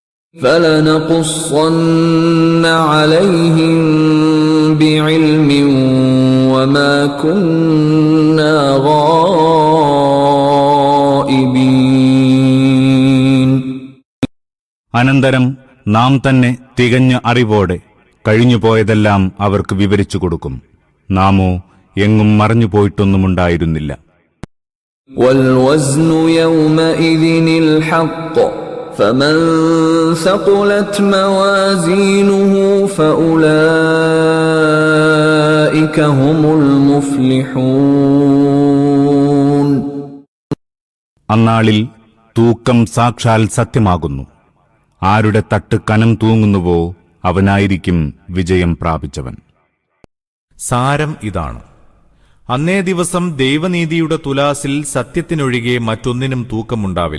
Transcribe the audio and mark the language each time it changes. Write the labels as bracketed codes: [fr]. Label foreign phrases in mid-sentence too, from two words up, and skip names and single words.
[ar] فَلَنَقُصَّنَّ عَلَيْهِمْ بِعِلْمٍ وَمَا كُنَّا غَائِبِينَ. [ml] അനന്തരം നാം തന്നെ തികഞ്ഞ അറിവോടെ കഴിഞ്ഞുപോയതെല്ലാം അവർക്ക് വിവരിച്ചു കൊടുക്കും. നാമോ എങ്ങും മറഞ്ഞുപോയിട്ടൊന്നുമുണ്ടായിരുന്നില്ല. [ar] وَالْوَزْنُ يَوْمَئِذٍ الْحَقُّ فَمَنْ ثَقُلَتْ مَوَازِينُهُ فَأُولَئِكَ هُمُ الْمُفْلِحُونَ. [ml] അന്നാളിൽ തൂക്കം സാക്ഷാൽ സത്യമാകുന്നു. ആരുടെ തട്ട് കനം തൂങ്ങുന്നുവോ അവനായിരിക്കും വിജയം പ്രാപിച്ചവൻ. സാരം ഇതാണ്: അന്നേ ദിവസം ദൈവനീതിയുടെ തുലാസിൽ സത്യത്തിനൊഴികെ മറ്റൊന്നിനും തൂക്കമുണ്ടാവില്ല.